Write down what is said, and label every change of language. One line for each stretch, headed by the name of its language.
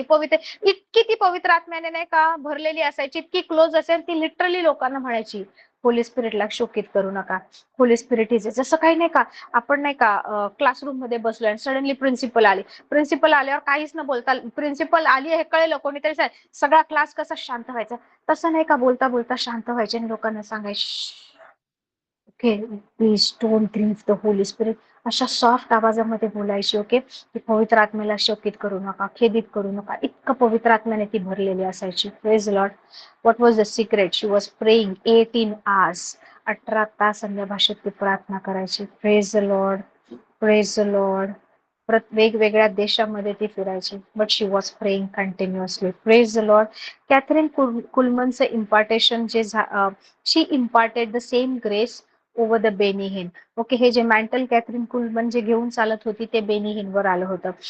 Marathi: इतकी ती पवित्र आत्म्याने नाही का भरलेली असायची, इतकी क्लोज असेल, ती लिटरली लोकांना म्हणायची होली स्पिरिटला शोकित करू नका, होली स्पिरिट इज, जसं काही नाही का आपण नाही का क्लासरूम मध्ये बसलोय आणि सडनली प्रिन्सिपल आल्यावर काहीच न बोलता, प्रिन्सिपल आली हे कळलं कोणीतरी, सगळा क्लास कसा शांत व्हायचा, तसं नाही का बोलता बोलता शांत व्हायचे आणि लोकांना सांगायचे
English: Okay, please don't grieve the Holy Spirit.
Marathi: अशा सॉफ्ट आवाजामध्ये बोलायची. ओके, की पवित्र आत्म्याला शोकित करू नका, खेदित करू नका. इतकं पवित्र आत्म्याने ती भरलेली असायची.
English: Praise Lord. What was the secret? She was praying 18 hours.
Marathi: 18 तास अन्य भाषेत ती प्रार्थना करायची.
English: Praise the Lord, praise the Lord.
Marathi: वेगवेगळ्या देशामध्ये ती फिरायची,
English: But she was praying continuously. Praise the Lord. Catherine कुलमनचं impartation जे she imparted the same grace over the Benny Hinn.
Marathi: ओके, हे जे मॅन्टल कॅथरीन कुलमन जे घेऊन चालत होती ते बेनी हिनवर आलं होतं.